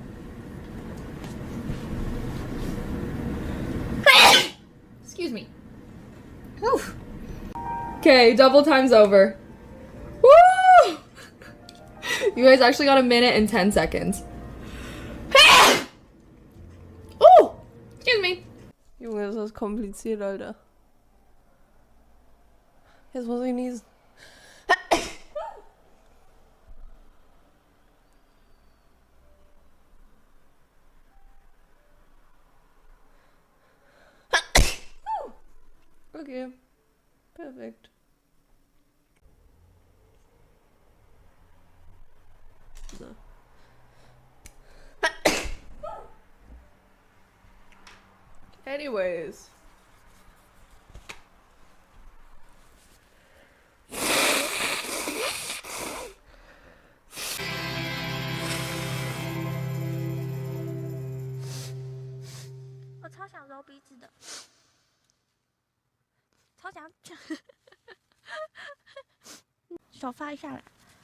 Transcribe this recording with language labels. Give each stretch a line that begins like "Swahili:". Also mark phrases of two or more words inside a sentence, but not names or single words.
English: Excuse me. Oof. Okay, double time's over. Woo! You guys actually got 1 minute and 10 seconds. Oh! Excuse me.
German: Junge, das ist kompliziert, Alter. Jetzt muss ich niesen. Okay, perfekt. So.
English: Anyways.
Chinese: 我超想揉鼻子的，超想，手放下来。